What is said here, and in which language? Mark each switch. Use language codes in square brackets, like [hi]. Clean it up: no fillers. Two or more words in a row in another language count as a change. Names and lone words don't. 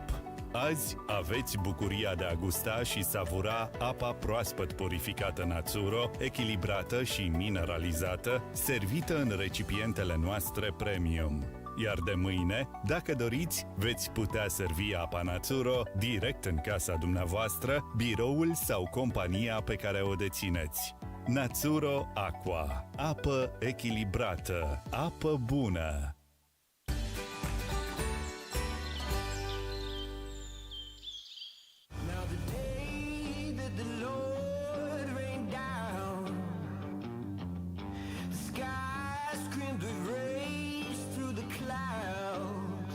[ro] Azi aveți bucuria de a gusta și savura apa proaspăt purificată Natsuro, echilibrată și mineralizată, servită în recipientele noastre premium. Iar de mâine, dacă doriți, veți putea servi apa Natsuro direct în casa dumneavoastră, biroul sau compania pe care o dețineți. Natsuro Aqua. Apă echilibrată. Apă bună. [en] Now the day that the Lord rained down, the sky screamed with race through the clouds.